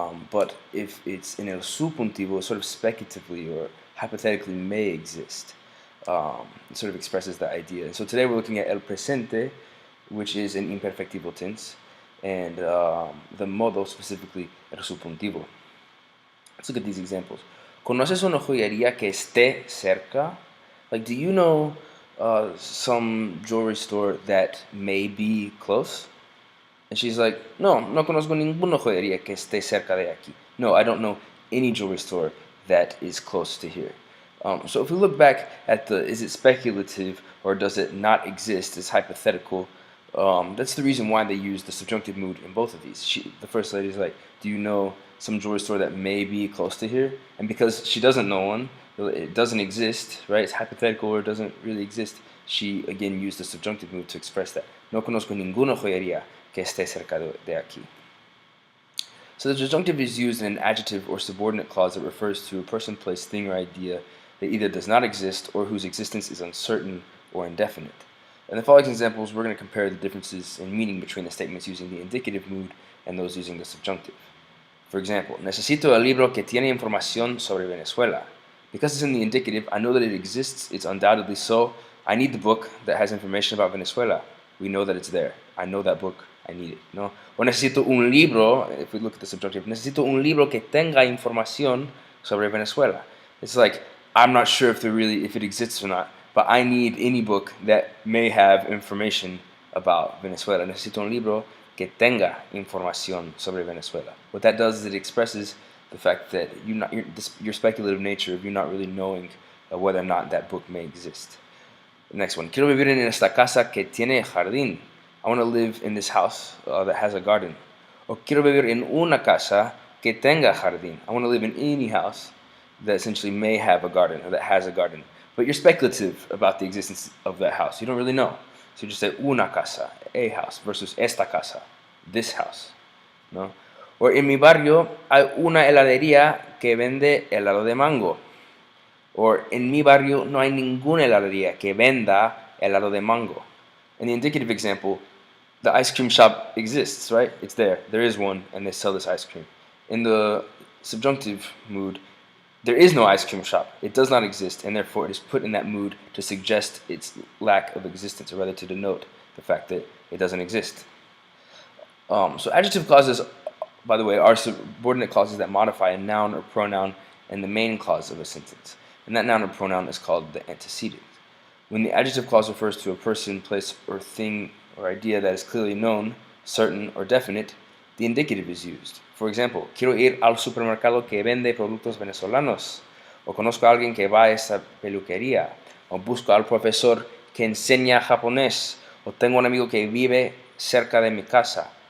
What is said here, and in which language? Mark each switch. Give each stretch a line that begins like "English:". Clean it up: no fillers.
English: But if it's in el subjuntivo, sort of speculatively or hypothetically may exist, it sort of expresses the idea. And so today we're looking at el presente, which is an imperfectivo tense, and the modo, specifically el subjuntivo. Let's look at these examples.
Spanish: ¿Conoces una joyería que esté cerca?
English: Like, do you know some jewelry store that may be close? And she's like,
Spanish: no conozco ninguna joyería que esté cerca de aquí.
English: No, I don't know any jewelry store that is close to here. So if we look back at the, is it speculative or does it not exist, it's hypothetical, that's the reason why they use the subjunctive mood in both of these. The first lady is like, do you know some jewelry store that may be close to here? And because she doesn't know one, it doesn't exist, right? It's hypothetical or it doesn't really exist. She again used the subjunctive mood to express that.
Spanish: No conozco ninguna joyería que esté cerca de aquí.
English: So the subjunctive is used in an adjective or subordinate clause that refers to a person, place, thing, or idea that either does not exist or whose existence is uncertain or indefinite. In the following examples, we're going to compare the differences in meaning between the statements using the indicative mood and those using the subjunctive. For example,
Spanish: necesito el libro que tiene información sobre Venezuela.
English: Because it's in the indicative, I know that it exists, it's undoubtedly so. I need the book that has information about Venezuela. We know that it's there. I know that book, I need it.
Spanish: No? O necesito un libro,
English: if we look at the subjunctive,
Spanish: necesito un libro que tenga información sobre Venezuela.
English: It's like, I'm not sure if it exists or not, but I need any book that may have information about Venezuela.
Spanish: Necesito un libro que tenga información sobre Venezuela.
English: What that does is it expresses the fact that your speculative nature of you not really knowing whether or not that book may exist. The next one.
Spanish: Quiero vivir en esta casa que tiene jardín.
English: I want to live in this house that has a garden.
Spanish: O quiero vivir en una casa que tenga jardín.
English: I want to live in any house that essentially may have a garden or that has a garden. But you're speculative about the existence of that house. You don't really know. So you just say una casa, a house, versus esta casa, this house. No?
Spanish: Or en mi barrio hay una heladería que vende helado de mango. Or en mi barrio no hay ninguna heladería que venda helado de mango.
English: In the indicative example, the ice cream shop exists, right? It's there. There is one, and they sell this ice cream. In the subjunctive mood, there is no ice cream shop. It does not exist, and therefore it is put in that mood to suggest its lack of existence, or rather to denote the fact that it doesn't exist. So adjective clauses, by the way, are subordinate clauses that modify a noun or pronoun and the main clause of a sentence. And that noun or pronoun is called the antecedent. When the adjective clause refers to a person, place, or thing or idea that is clearly known, certain, or definite, the indicative is used. For example,
Spanish: quiero ir al supermercado que vende productos venezolanos. O conozco a alguien que va a esa peluquería. O busco al profesor que enseña japonés. O tengo un amigo que vive cerca de mi casa.